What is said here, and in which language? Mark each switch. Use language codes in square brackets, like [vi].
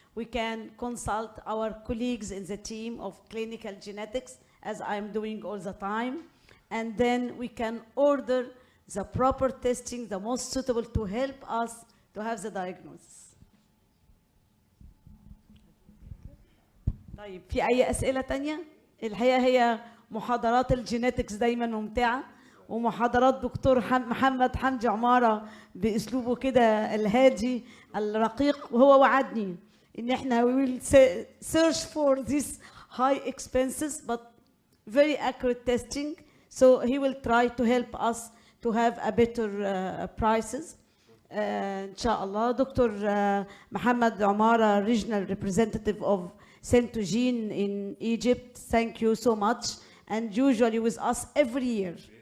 [en] We can consult our colleagues in the team of clinical genetics, as I'm doing all the time. And then we can order the proper testing, the most suitable to help us to have the diagnosis. [ar] طيب في أي أسئلة تانية؟ الحقيقة هي محاضرات الجينيتكس دايما ممتعة، ومحاضرات دكتور محمد حمدي عمارة بأسلوبه كده الهادي الرقيق، وهو وعدني إن إحنا [en] we will search for these high expenses but very accurate testing. So he will try to help us to have a better prices. [ar] إن شاء الله. [en] Doctor محمد عمارة, regional representative of Centogene in Egypt. Thank you so much, and usually with us every year.